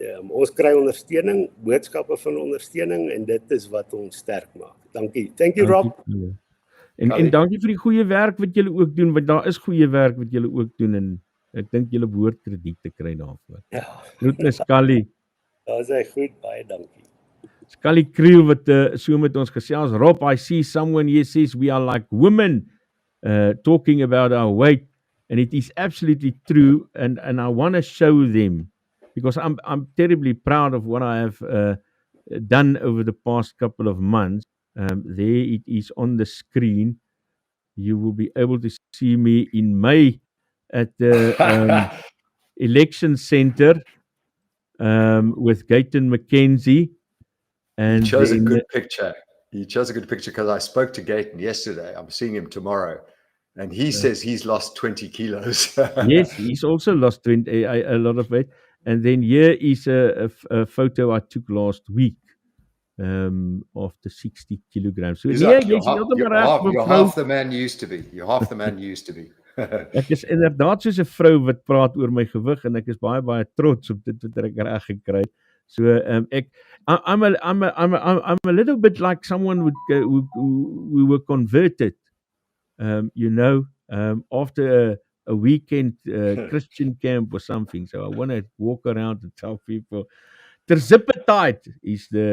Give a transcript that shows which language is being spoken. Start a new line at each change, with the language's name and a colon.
Afrikaans: Ons kry ondersteuning, boodskappe van ondersteuning, en dit is wat ons sterk maak. Dankie.
English: Thank you, Rob.
Afrikaans: En dankie vir die goeie werk wat julle ook doen, want daar is goeie werk wat julle ook doen, en ek dink julle behoort krediet te kry daarvoor. Ja. Groetnis, Kali. Daar's hy goed, baie dankie. Kali Kriel wat so met ons gesels.
English: Rob, I see someone here says we are like women talking about our weight, and it is absolutely true, and I want to show them, because I'm terribly proud of what I have done over the past couple of months. There it is on the screen. You will be able to see me in May at the election center with Gayton McKenzie. And he chose a good picture. He chose a good picture because I spoke to Gayton yesterday. I'm seeing him tomorrow, and he says he's lost 20 kilos. Yes, he's also lost a lot of weight. And then here is a photo I took last week of the 60 kilograms. So you're half the man you used to be. You're half the man you used to be.
Afrikaans: Ek is inderdaad soos 'n vrou wat praat oor my gewig, en ek is baie trots op dit wat ek reg gekry het.
English: So I'm a little bit like someone who were converted, after a weekend Christian camp or something. So I want to walk around and tell people, Terzippertyd is